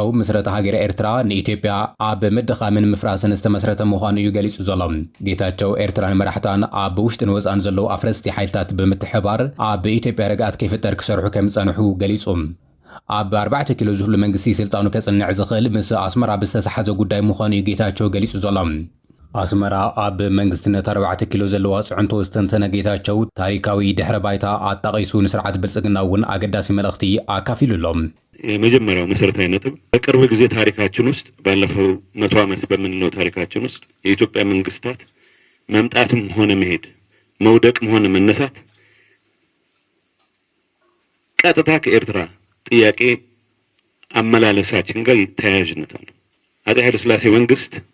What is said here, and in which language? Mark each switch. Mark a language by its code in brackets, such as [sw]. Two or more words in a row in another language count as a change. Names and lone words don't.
[ti] መሰረተ ሃገረ ኤርትራ ንኢትዮጵያ ኣብ ምድኻምን ምፍራስን ዝተመስረተ ምዃኑ እዩ ገሊጹ ዘሎ ጌታቸው ኤርትራን መራሕታን ኣብ ውሽጥን ወጻእን ዘለዉ ኣፍረስቲ ሓይልታት ብምትሕባር ኣብ ኢትዮጵያ ረግኣት ከይፍጠር ክሰርሑ ከም ዝጸንሑ ገሊጹም ኣብ 4 ኪሎ ዝህሉ መንግስቲ ስልጣኑ ከጽንዕ ዝኽእል ምስ ኣስመራ ብዝተተሓዘ ጉዳይ ምዃኑ እዩ ጌታቸው ገሊጹ ዘሎ ኣስመራ ኣብ መንግስትነት 4 ኪሎ ዘለዋ ጽዕንቶ ዝተንተነ ጌታቸው ታሪካዊ ድሕረ ባይታ ኣጣቒሱ ንስርዓት ብልጽግና እውን አገዳሲ መልእኽቲ ኣካፊሉሎም [am] የመጀመሪያው መሰረታዊ ነጥብ በቅርብ ጊዜ ታሪካችን ውስጥ ባለፈው 100 ዓመት በምንለው ታሪካችን ውስጥ የኢትዮጵያ መንግስታት መምጣትም ሆነ መሄድ መውደቅም ሆነ መነሳት ቀጥታ ከኤርትራ ጥያቄ አመላለሳችን ጋር ተያያዥነት አለው አፄ ኃይለ ሥላሴ መንግስት